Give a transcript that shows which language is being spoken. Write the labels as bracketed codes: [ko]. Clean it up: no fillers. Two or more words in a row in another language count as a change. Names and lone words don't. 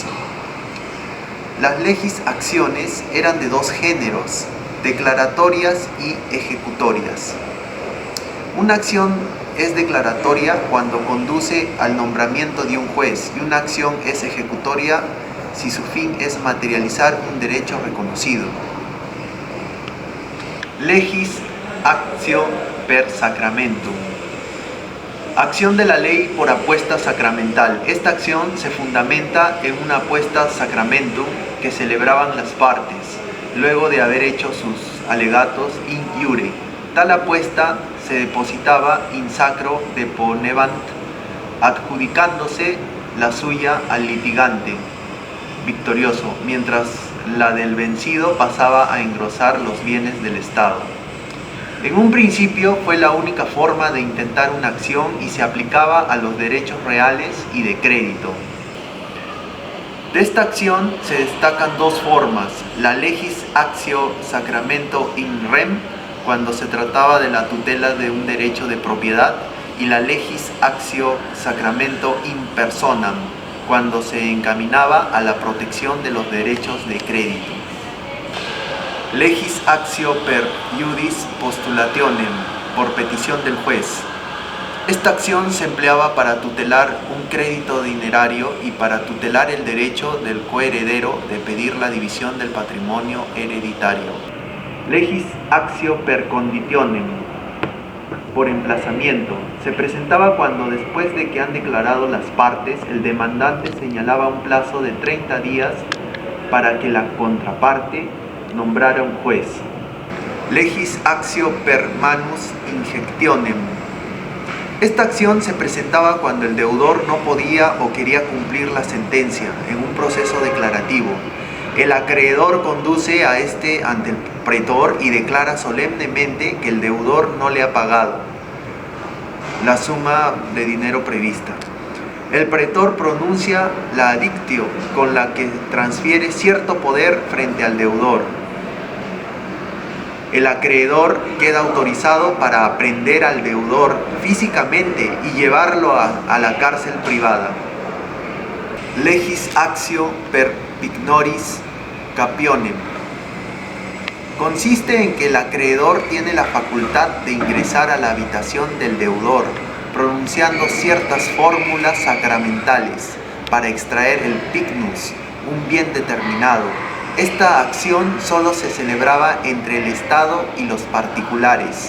[es] Las legis acciones eran de dos géneros, declaratorias y ejecutorias. Una acción es declaratoria cuando conduce al nombramiento de un juez, y una acción es ejecutoria si su fin es materializar un derecho reconocido. [la] Legis actio per sacramentum. [es] Acción de la ley por apuesta sacramental. Esta acción se fundamenta en una apuesta sacramentum que celebraban las partes, luego de haber hecho sus alegatos [la] in iure. [es] Tal apuesta se depositaba [la] in sacro deponebant, [es] adjudicándose la suya al litigante victorioso, mientras la del vencido pasaba a engrosar los bienes del Estado. En un principio fue la única forma de intentar una acción y se aplicaba a los derechos reales y de crédito. De esta acción se destacan dos formas: la [la] legis actio sacramento in rem, [es] cuando se trataba de la tutela de un derecho de propiedad, y la [la] legis actio sacramento in personam, [es] cuando se encaminaba a la protección de los derechos de crédito. [la] Legis actio per iudis postulationem, [es] por petición del juez. Esta acción se empleaba para tutelar un crédito dinerario y para tutelar el derecho del coheredero de pedir la división del patrimonio hereditario. [la] Legis actio per conditionem, [es] por emplazamiento, se presentaba cuando, después de que han declarado las partes, el demandante señalaba un plazo de 30 días para que la contraparte nombrara un juez. [la] Legis actio per manus injectionem. [es] Esta acción se presentaba cuando el deudor no podía o quería cumplir la sentencia en un proceso declarativo. El acreedor conduce a este ante el pretor y declara solemnemente que el deudor no le ha pagado la suma de dinero prevista. El pretor pronuncia la adictio, con la que transfiere cierto poder frente al deudor. El acreedor queda autorizado para aprehender al deudor físicamente y llevarlo a la cárcel privada. [la] Legis actio per pignoris capionem. [es] Consiste en que el acreedor tiene la facultad de ingresar a la habitación del deudor, pronunciando ciertas fórmulas sacramentales para extraer el pignus, un bien determinado. Esta acción solo se celebraba entre el Estado y los particulares.